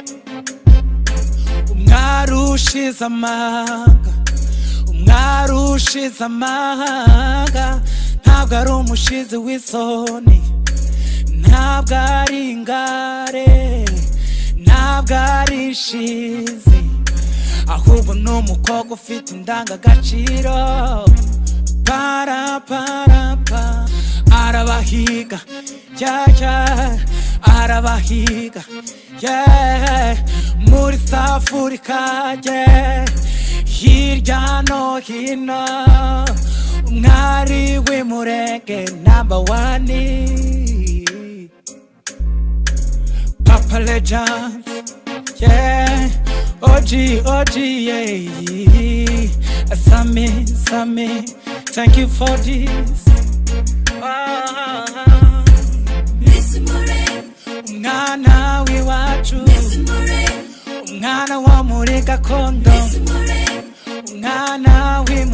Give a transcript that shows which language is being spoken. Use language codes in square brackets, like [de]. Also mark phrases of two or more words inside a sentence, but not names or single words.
[rw] Umwari ushize amanga, umwari ushize amanga, ntabwo ari umushizi w'isoni, ntabwo ari ingare, ntabwo ari ishizi, ahubwo ni umukobwa ufite indangagaciro. Para para pa, arabahiga, yeah yeah, arabahiga, yeah, muri South Africa, yeah, hirya no hino, umwari w'Imulenge #1, [en] Papa Legend, yeah, OG, yeah, Sammy, thank you for this. [rw] Miss Mulenge, Umwana w'iwacu, Miss Mulenge, umwana wo muri gakondo, Miss Mulenge, umwana